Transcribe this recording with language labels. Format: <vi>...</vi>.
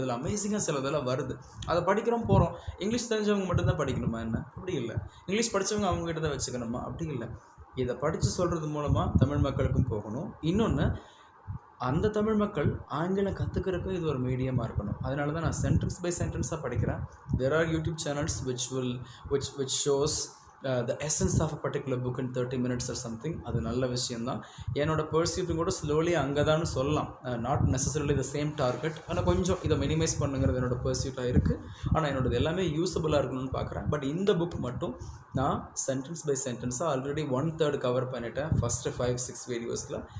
<ta>அதில் அமேசிங்காக சிலதெல்லாம் வருது, அதை படிக்கிறோம் போகிறோம். இங்கிலீஷ் தெரிஞ்சவங்க மட்டும்தான் படிக்கணுமா என்ன? அப்படி இல்லை. இங்கிலீஷ் படித்தவங்க அவங்ககிட்ட தான் வச்சுக்கணுமா? அப்படி இல்லை. இதை படித்து சொல்கிறது மூலமாக தமிழ் மக்களுக்கும் போகணும். இன்னொன்று, அந்த தமிழ் மக்கள் ஆங்கிலம் கற்றுக்கிறதுக்கும் இது ஒரு மீடியமாக இருக்கணும். அதனால தான் நான் சென்டென்ஸ் பை சென்டென்ஸாக படிக்கிறேன்.</ta> <en>There are YouTube channels which shows the essence of a particular book in 30 minutes or something.</en> <ta>அது நல்ல விஷயந்தான். என்னோட பர்சியூட்டும் கூட ஸ்லோலி அங்கே தான் சொல்லலாம்.</ta> <en>Not necessarily the same target.</en> <ta>ஆனால் கொஞ்சம் இதை மினிமைஸ் பண்ணுங்கிறது என்னோட பர்சியூட்டாக இருக்குது. ஆனால் என்னோடது எல்லாமே யூஸபுளாக இருக்கணும்னு பார்க்குறேன். பட் இந்த புக் மட்டும் நான் சென்டென்ஸ் பை சென்டென்ஸாக ஆல்ரெடி 1/3 கவர் பண்ணிட்டேன் ஃபஸ்ட்டு 5-6 வீடியோஸில்.</ta>